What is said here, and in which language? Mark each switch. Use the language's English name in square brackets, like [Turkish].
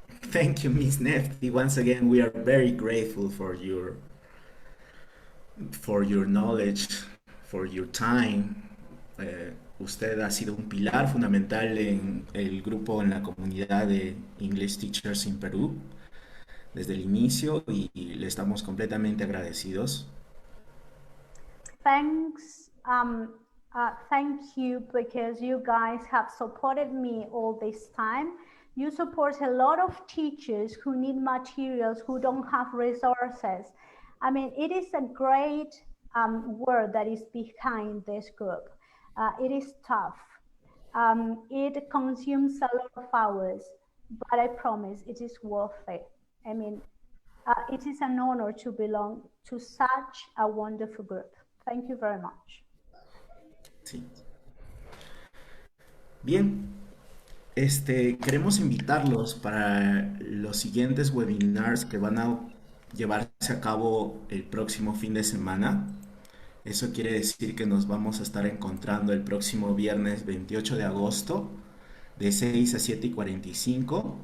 [English] Thank you, Miss Nefty. Once again, we are very grateful for your knowledge, for your time. [Spanish] Usted ha sido un pilar fundamental en el grupo, en la comunidad de English Teachers in Perú desde el inicio, y le estamos completamente agradecidos. [English] Thanks. Thank you, because you guys have supported me all this time. You support a lot of teachers who need materials, who don't have resources. I mean, it is a great word that is behind this group. It is tough. It consumes a lot of hours, but I promise it is worth it. I mean, it is an honor to belong to such a wonderful group. Thank you very much. [Spanish] Sí. Bien, queremos invitarlos para los siguientes webinars que van a llevarse a cabo el próximo fin de semana. Eso quiere decir que nos vamos a estar encontrando el próximo viernes 28 de agosto de 6 a 7:45.